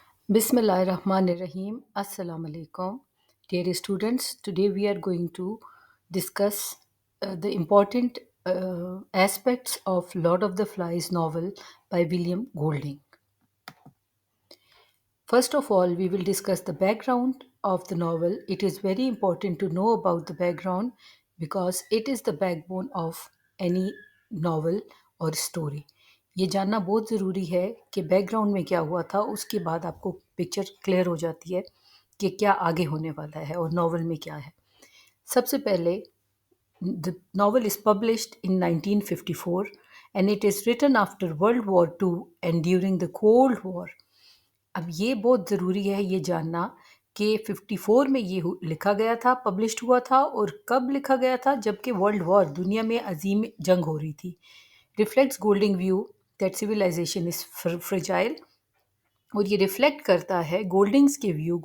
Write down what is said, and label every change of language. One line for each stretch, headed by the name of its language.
English: Bismillah Rahman Rahim. Assalamu alaikum. Dear students, today we are going to discuss the important aspects of Lord of the Flies novel by William Golding. First of all, we will discuss the background of the novel. It is very important to know about the background because it is the backbone of any novel
Hindi: और story. ये जानना बहुत ज़रूरी है कि background में क्या हुआ था, उसके बाद आपको पिक्चर क्लियर हो जाती है कि क्या आगे होने वाला है और नॉवल में क्या है. सबसे पहले
English: the novel is published in 1954 and it is written after World War II and during the Cold War.
Hindi: अब ये बहुत ज़रूरी है ये जानना कि 54 में ये लिखा गया था, पब्लिश्ड हुआ था और कब लिखा गया था जबकि वर्ल्ड वॉर दुनिया में अजीम जंग हो रही थी.
English: reflects Golding view that civilisation is fragile
Hindi: और ये रिफ्लेक्ट करता है गोल्डिंग्स के व्यू.